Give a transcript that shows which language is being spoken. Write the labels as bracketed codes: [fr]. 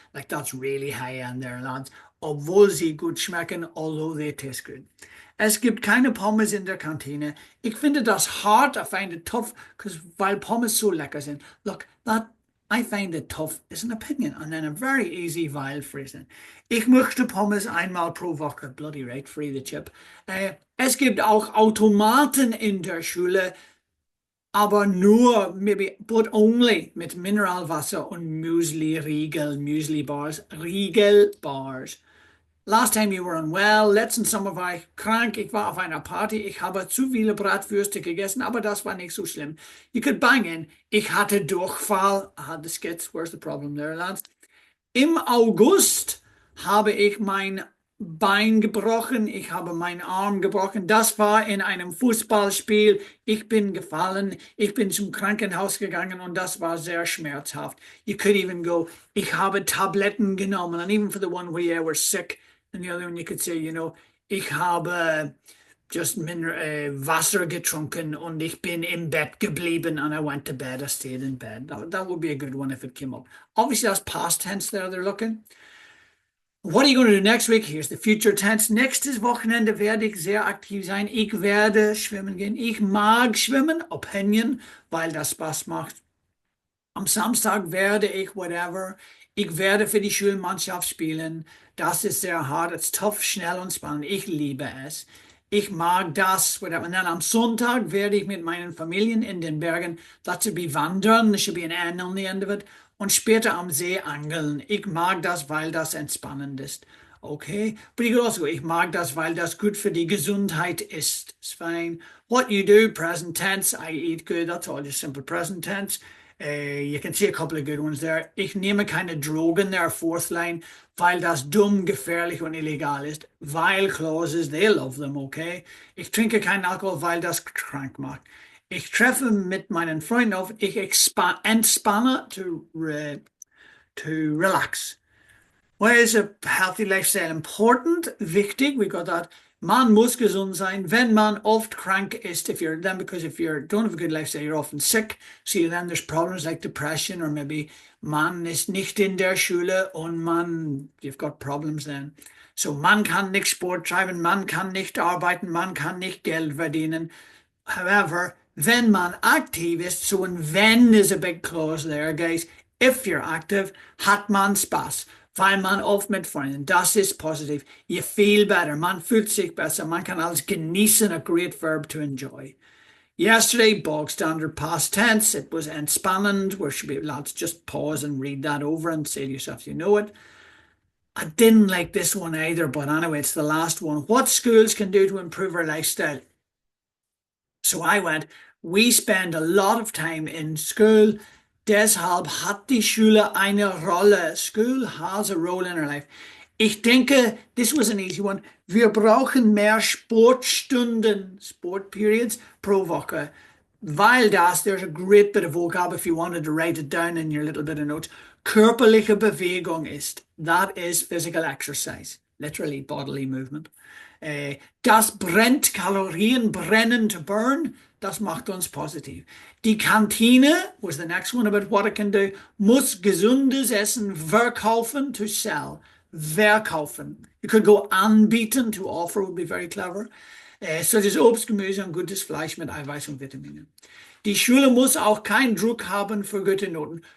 [en] Like that's really high end there, lads. [de] Obwohl sie gut schmecken, [en] although they taste good. [de] Es gibt keine Pommes in der Kantine. Ich finde das hart. [en] I find it tough, [de] weil Pommes so lecker sind. [en] Look, that I find it tough is an opinion, and then a very easy vile phrase. [de] Ich möchte Pommes einmal pro Woche. [en] Bloody right, free the chip. [de] Es gibt auch Automaten in der Schule, aber nur, [en] maybe, but only [de] mit Mineralwasser und Müsli-Riegel, Müsli-Bars, Riegel-Bars. [en] Last time you were unwell, [de] letzten Sommer war ich krank, ich war auf einer Party, ich habe zu viele Bratwürste gegessen, aber das war nicht so schlimm. [en] You could bang in, [de] ich hatte Durchfall, [en] I had the skits, where's the problem there, lads? [de] Im August habe ich mein Bein gebrochen, ich habe meinen Arm gebrochen. Das war in einem Fußballspiel. Ich bin gefallen, ich bin zum Krankenhaus gegangen und das war sehr schmerzhaft. [en] You could even go, [de] ich habe Tabletten genommen. [en] And even for the one where you were sick, and the other one you could say, [de] ich habe just Wasser getrunken und ich bin im Bett geblieben [en] and I went to bed, I stayed in bed. That would be a good one if it came up. Obviously, that's past tense there they're looking. What are you going to do next week? Here's the future tense. [de] Nächstes Wochenende werde ich sehr aktiv sein. Ich werde schwimmen gehen. Ich mag schwimmen. Opinion, weil das Spaß macht. Am Samstag werde ich whatever. Ich werde für die Schulmannschaft spielen. Das ist sehr hart. [en] It's tough, [de] schnell und spannend. Ich liebe es. Ich mag das. Whatever. Und dann am Sonntag werde ich mit meinen Familien in den Bergen dazu bewandern. [en] There should be an N on the end of it. [de] Und später am See angeln. Ich mag das, weil das entspannend ist. Okay. [en] But you could also go, [de] ich mag das, weil das gut für die Gesundheit ist. [en] It's fine. What you do, present tense. I eat good. That's all just simple present tense. You can see a couple of good ones there. [de] Ich nehme keine Drogen [en] there, fourth line, [de] weil das dumm, gefährlich und illegal ist. [en] Weil clauses, they love them, okay? [de] Ich trinke keinen Alkohol, weil das krank macht. Ich treffe mit meinen Freunden auf. Ich entspanne [en] to relax. Why is a healthy lifestyle important? Wichtig, we got that. [de] Man muss gesund sein. Wenn man oft krank ist, [en] because if you don't have a good lifestyle, you're often sick. So then there's problems like depression, or maybe [de] man ist nicht in der Schule und [en] you've got problems then. [de] So man kann nicht Sport treiben, man kann nicht arbeiten, man kann nicht Geld verdienen. [en] However, [de] wenn man aktiv ist, [en] so ein wenn is a big clause there, guys. If you're active, [de] hat man Spaß. Weil man oft mit Freunden, das ist positiv. [en] You feel better, [de] man fühlt sich besser, man kann alles genießen, [en] a great verb to enjoy. Yesterday, bog standard past tense, it was entspannend, where should be, lads, just pause and read that over and say to yourself, you know it. I didn't like this one either, but anyway, it's the last one. What schools can do to improve our lifestyle? So I went, we spend a lot of time in school. [de] Deshalb hat die Schule eine Rolle. [en] School has a role in our life. [de] Ich denke, [en] this was an easy one. [de] Wir brauchen mehr Sportstunden, [en] sport periods, [de] pro Woche. [en] Weil there's a great bit of vocab if you wanted to write it down in your little bit of notes. [de] Körperliche Bewegung ist. [en] That is physical exercise. Literally bodily movement. [de] Das brennt, Kalorien brennen, [en] to burn. [de] Das macht uns positiv. [en] Die Kantine was the next one about what it can do. [de] Muss gesundes Essen verkaufen, [en] to sell. Verkaufen. You could go anbieten, to offer would be very clever. [de] Such as Obst, Gemüse und gutes Fleisch mit Eiweiß und Vitaminen. Die Schule muss auch keinen Druck haben für gute Noten.